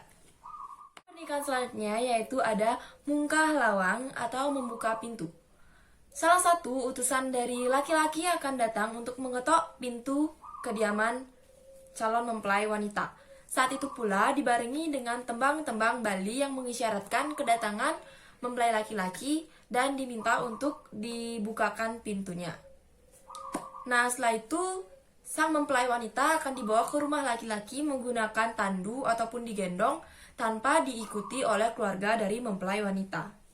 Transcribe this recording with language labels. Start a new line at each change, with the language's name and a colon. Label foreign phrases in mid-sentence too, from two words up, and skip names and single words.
Indonesian: Pernikahan selanjutnya yaitu ada mungkah lawang atau membuka pintu. Salah satu utusan dari laki-laki akan datang untuk mengetok pintu kediaman calon mempelai wanita. Saat itu pula dibarengi dengan tembang-tembang Bali yang mengisyaratkan kedatangan mempelai laki-laki dan diminta untuk dibukakan pintunya. Nah, setelah itu sang mempelai wanita akan dibawa ke rumah laki-laki menggunakan tandu ataupun digendong tanpa diikuti oleh keluarga dari mempelai wanita.